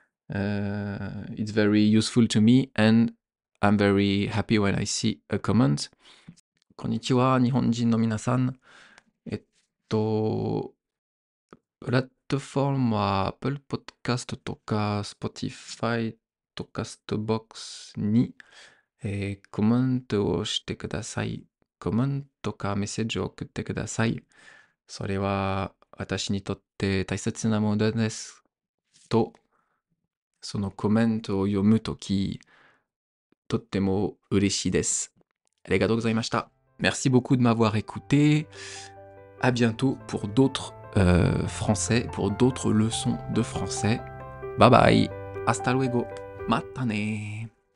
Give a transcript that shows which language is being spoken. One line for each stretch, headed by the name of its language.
English: It's very useful to me and I'm very happy when I see a comment.
Japanese: こんにちは、日本人の皆さん。プラットフォームは Apple Podcast とか Spotify とか Castbox に、コメントをしてください。コメントかメッセージを送ってください。それは私にとって大切なものです。と、そのコメントを読むとき、とっても嬉しいです。ありがとうございました。
French: Merci beaucoup de m'avoir écouté. À bientôt pour d'autres français, pour d'autres leçons de français.
English: Bye bye.
Spanish: Hasta luego.
Japanese: Matane.